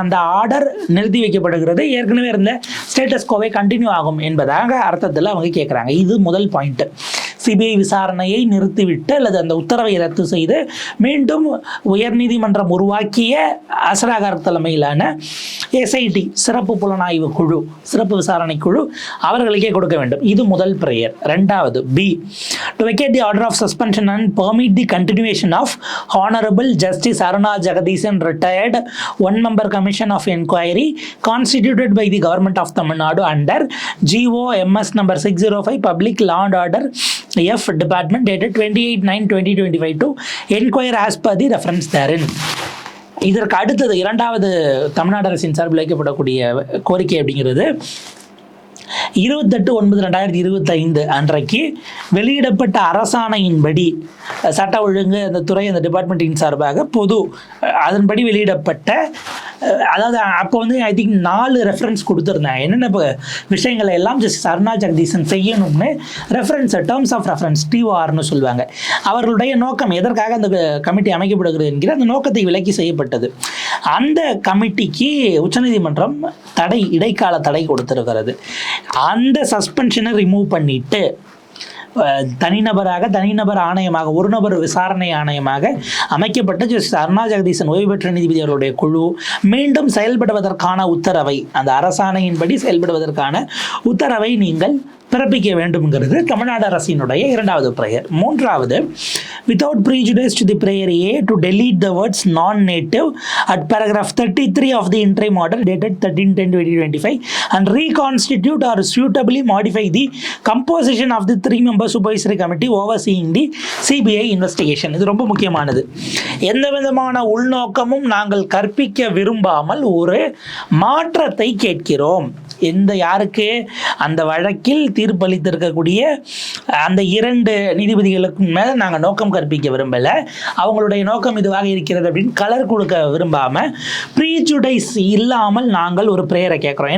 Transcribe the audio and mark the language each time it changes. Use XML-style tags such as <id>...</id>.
<ta>அந்த ஆர்டர் நிறுத்தி வைக்கப்படுகிறது, ஏற்கனவே இருந்த ஸ்டேட்டஸ் கோவை கண்டினியூ ஆகும் என்பதாக அர்த்தத்தில் அவங்க கேட்குறாங்க. இது முதல் பாயிண்ட்டு. சிபிஐ விசாரணையை நிறுத்திவிட்டு அல்லது அந்த உத்தரவை ரத்து செய்து மீண்டும் உயர்நீதிமன்றம் உருவாக்கிய அசரா கார்க் தலைமையிலான எஸ்ஐடி சிறப்பு புலனாய்வு குழு, சிறப்பு விசாரணை குழு அவர்களுக்கே கொடுக்க வேண்டும். இது முதல் ப்ரேயர். ரெண்டாவது</ta> <en>B, to vacate the order of suspension and permit the continuation of honourable justice Aruna Jagadeesan retired 1-member commission of inquiry constituted by the government of Tamil Nadu under GOMS number 605 Public Law and Order F Department dated 28/9/2025 to inquire as per the reference therein.</en> <ta>இதற்கு அடுத்தது 2வது தமிழ்நாடு அரசின் சார்பில் வைக்கப்படக்கூடிய கோரிக்கை அப்படிங்கிறது 28/9/2025 அன்றைக்கு வெளியிடப்பட்ட அரசாணையின்படி சட்ட ஒழுங்கு அந்த துறை அந்த டிபார்ட்மெண்ட்டின் சார்பாக அதன்படி வெளியிடப்பட்ட, அதாவது அப்போ வந்து ஐ திங்க் 4 ரெஃபரன்ஸ் கொடுத்துருந்தாங்க. என்னென்ன விஷயங்களை எல்லாம் ஜஸ்டிஸ் அருணா ஜெகதீசன் செய்யணும்னு ரெஃபரன்ஸ், டேர்ம்ஸ் ஆஃப் ரெஃபரன்ஸ், TORனு சொல்லுவாங்க. அவர்களுடைய நோக்கம் எதற்காக அந்த கமிட்டி அமைக்கப்படுகிறது என்கிற அந்த நோக்கத்தை விலக்கி செய்யப்பட்டது. அந்த கமிட்டிக்கு உச்சநீதிமன்றம் இடைக்கால தடை கொடுத்திருக்கிறது. அந்த சஸ்பென்ஷனை ரிமூவ் பண்ணிட்டு தனிநபர் ஆணையமாக, ஒரு நபர் விசாரணை ஆணையமாக அமைக்கப்பட்ட ஜஸ்டிஸ் அருணா ஜெகதீசன் ஓய்வு பெற்ற நீதிபதி அவர்களுடைய குழு மீண்டும் செயல்படுவதற்கான உத்தரவை, அந்த அரசாணையின்படி செயல்படுவதற்கான உத்தரவை நீங்கள் பிறப்பிக்க வேண்டும்ங்கிறது தமிழ்நாடு அரசினுடைய 2வது ப்ரேயர். 3வது,</ta> <en>without prejudice to the prayer A to delete the words non-native at paragraph 33 of the interim order dated 13/10/2025 and reconstitute or suitably modify the composition of the 3-member supervisory committee overseeing the CBI investigation.</en> <ta>இது ரொம்ப முக்கியமானது. எந்த விதமான உள்நோக்கமும் நாங்கள் கற்பிக்க விரும்பாமல் ஒரு மாற்றத்தை கேட்கிறோம். யாருக்கு? அந்த வழக்கில் தீர்ப்பளித்திருக்கக்கூடிய அந்த 2 நீதிபதிகளுக்கு மேலே நாங்கள் நோக்கம் கற்பிக்க விரும்பலை, அவங்களுடைய நோக்கம் இதுவாக இருக்கிறது அப்படின்னு கலர் கொடுக்க விரும்பாமல் ப்ரீஜுடைஸ் இல்லாமல் நாங்கள் ஒரு பிரேயரை கேட்குறோம்.</ta>